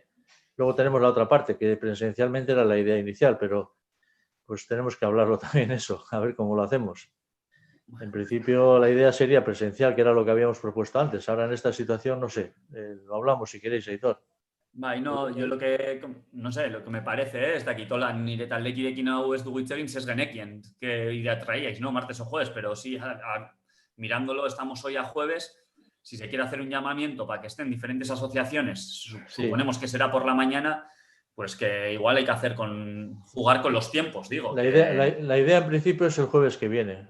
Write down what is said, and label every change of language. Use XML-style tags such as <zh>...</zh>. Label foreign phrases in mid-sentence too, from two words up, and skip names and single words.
<es>Luego tenemos la otra parte, que presencialmente era la idea inicial, pero pues tenemos que hablarlo también eso, a ver cómo lo hacemos. En principio la idea sería presencial, que era lo que habíamos propuesto antes. Ahora en esta situación, no sé, lo hablamos si queréis, Aitor.</es> <eu>Bai,</eu> <es>no, yo lo que, no sé, lo que me parece es</es> <eu>dakitola nire taldekidekin hau ez dugu hitz egin ez genekien</eu> <es>qué idea traíais, ¿no? Martes o jueves, pero sí, mirándolo, estamos hoy a jueves. Si se quiere hacer un llamamiento para que estén diferentes asociaciones, suponemos que será por la mañana, pues que igual hay que hacer jugar con los tiempos, digo. La idea en principio es el jueves que viene.</es>